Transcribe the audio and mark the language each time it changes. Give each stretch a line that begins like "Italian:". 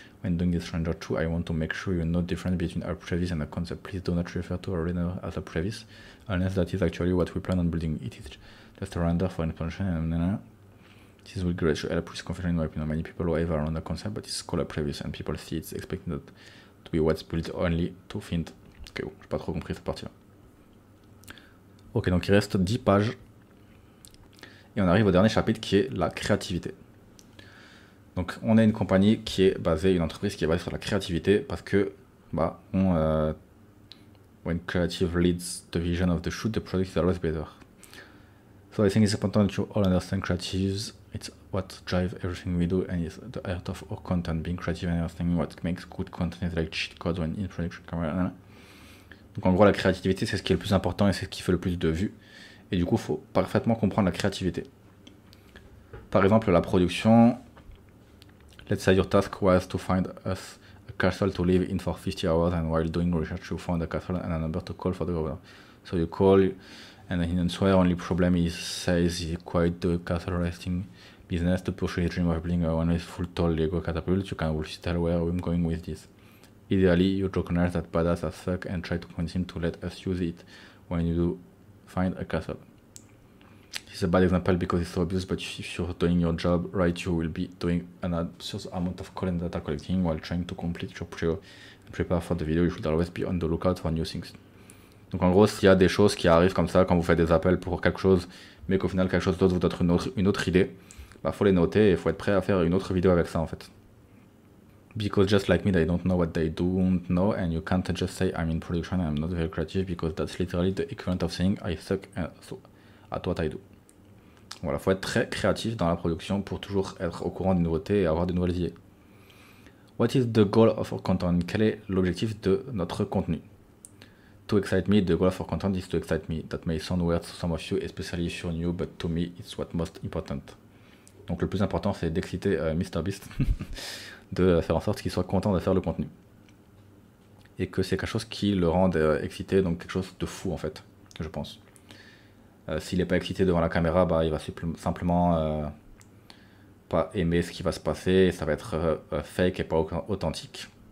English: When doing this render too, I want to make sure you know the difference between our previs and a concept. Please do not refer to a render as a previs, unless that is actually what we plan on building. It is just a render for information and this will greatly help with confusion in my opinion. Many people wave around the concept, but it's called a previs and people see it's expecting that to be what's built only to find.
French: Ok, bon, j'ai pas trop compris cette partie-là. Ok, donc il reste 10 pages. Et on arrive au dernier chapitre qui est la créativité. Donc on a une compagnie qui est basée, une entreprise qui est basée sur la créativité parce que bah,
English: when creative leads the vision of the shoot, the product is always better. So I think it's important that you all understand creatives. It's what drives everything we do and it's the heart of our content. Being creative and understanding what makes good content is like cheat code when in production camera.
French: Donc en gros la créativité c'est ce qui est le plus important et c'est ce qui fait le plus de vues. Et du coup il faut parfaitement comprendre la créativité. Par exemple la production,
English: let's say your task was to find us a castle to live in for 50 hours and while doing research you found a castle and a number to call for the governor. So you call and he answers, only problem is says he quit the castle resting business to pursue his dream of building a one-way full tall Lego catapult. You can also tell where I'm going with this. Ideally, you recognize that badass as fuck and try to convince him to let us use it when you do find a castle. This is a bad example because it's so obvious, but if you're doing your job right, you will be doing an absurd amount of call and data collecting while trying to complete your pre and prepare for the video. You should always be on the lookout for new things.
French: Donc en gros, s'il y a des choses qui arrivent comme ça quand vous faites des appels pour quelque chose, mais qu'au final quelque chose d'autre vous donne une autre idée, bah faut les noter et il faut être prêt à faire une autre vidéo avec ça en fait.
English: Because just like me, they don't know what they don't know, and you can't just say I'm in production and I'm not very creative because that's literally the equivalent of saying I suck at what I do.
French: Voilà, faut être très créatif dans la production pour toujours être au courant des nouveautés et avoir de nouvelles idées.
English: What is the goal of our content?
French: Quel est l'objectif de notre contenu?
English: To excite me, the goal of our content is to excite me. That may sound weird to some of you, especially if you're new, but to me, it's what most important.
French: Donc le plus important, c'est d'exciter MrBeast, de faire en sorte qu'il soit content de faire le contenu. Et que c'est quelque chose qui le rende excité, donc quelque chose de fou en fait, je pense. S'il n'est pas excité devant la caméra, bah, il va simplement pas aimer ce qui va se passer, et ça va être fake et pas authentique.